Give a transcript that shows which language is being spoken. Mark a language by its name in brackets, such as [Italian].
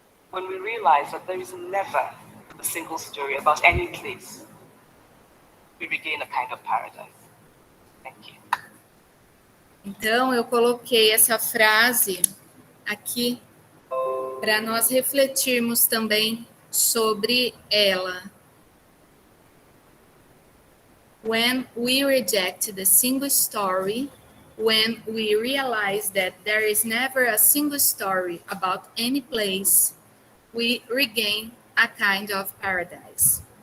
[English] When we realize that there is never a single story about any place, we regain a kind of paradise. Thank you. [Portuguese] Então, eu coloquei essa frase aqui para nós refletirmos também sobre ela. [English] When we reject the single story, when we realize that there is never a single story about any place, we regain a kind of paradise.